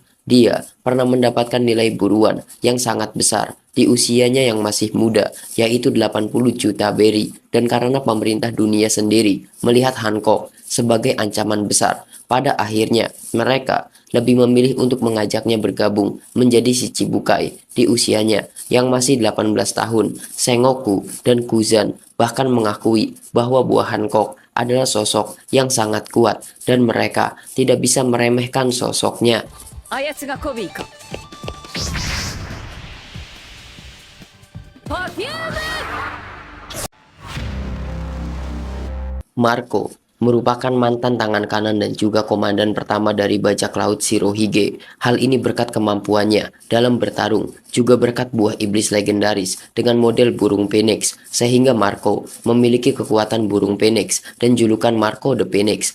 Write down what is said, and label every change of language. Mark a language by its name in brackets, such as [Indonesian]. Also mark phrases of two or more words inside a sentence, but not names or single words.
[Indonesian] Dia pernah mendapatkan nilai buruan yang sangat besar di usianya yang masih muda, yaitu 80 juta berry, dan karena pemerintah dunia sendiri melihat Hancock sebagai ancaman besar, pada akhirnya mereka lebih memilih untuk mengajaknya bergabung menjadi si Chibukai di usianya yang masih 18 tahun. Sengoku dan Kuzan bahkan mengakui bahwa buah Hancock adalah sosok yang sangat kuat dan mereka tidak bisa meremehkan sosoknya. [Japanese] あやつがコビーか。パフューム。 [Indonesian] Marco merupakan mantan tangan kanan dan juga komandan pertama dari bajak laut Shirohige. Hal ini berkat kemampuannya dalam bertarung, juga berkat buah iblis legendaris dengan model burung Phoenix, sehingga Marco memiliki kekuatan burung Phoenix dan julukan Marco the Phoenix.